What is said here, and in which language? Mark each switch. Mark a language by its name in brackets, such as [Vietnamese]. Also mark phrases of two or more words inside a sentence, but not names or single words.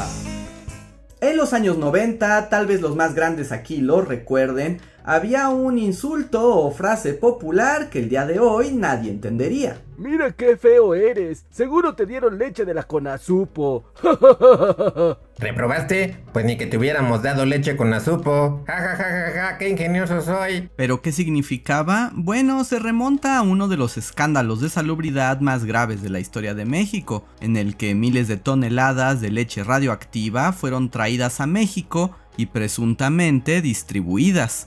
[Spanish] En los años 90, tal vez los más grandes aquí lo recuerden, había un insulto o frase popular que el día de hoy nadie entendería. Mira qué feo eres, seguro te dieron leche de la Conazupo. ¿Reprobaste? Pues ni que te hubiéramos dado leche con azupo. Ja, ja, ja, ja, ja, qué ingenioso soy. ¿Pero qué significaba? Bueno, se remonta a uno de los escándalos de salubridad más graves de la historia de México, en el que miles de toneladas de leche radioactiva fueron traídas a México y presuntamente distribuidas.